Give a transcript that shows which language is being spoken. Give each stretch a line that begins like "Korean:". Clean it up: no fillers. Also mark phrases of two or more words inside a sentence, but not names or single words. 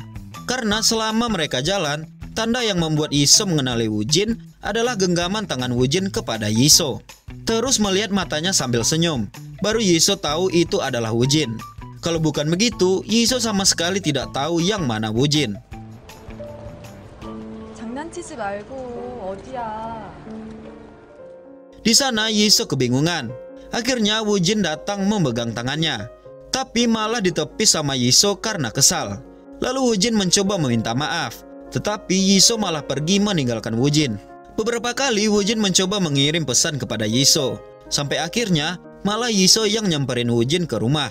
Indonesian: Karena selama mereka jalan, tanda yang membuat Yiso mengenali Woo-jin adalah genggaman tangan Woo-jin kepada Yiso. Terus melihat matanya sambil senyum, baru Yiso tahu itu adalah Woo-jin. Kalau bukan begitu, Yiso sama sekali tidak tahu yang mana Woo-jin.
Korean: 장난치지 말고 어디야?
Indonesian: Di sana Yiso kebingungan. Akhirnya Woo-jin datang memegang tangannya, tapi malah ditepis sama Yiso karena kesal. Lalu Woo-jin mencoba meminta maaf, tetapi Yiso malah pergi meninggalkan Woo-jin. Beberapa kali Woo-jin mencoba mengirim pesan kepada Yiso, sampai akhirnya malah Yiso yang nyamperin Woo-jin ke rumah.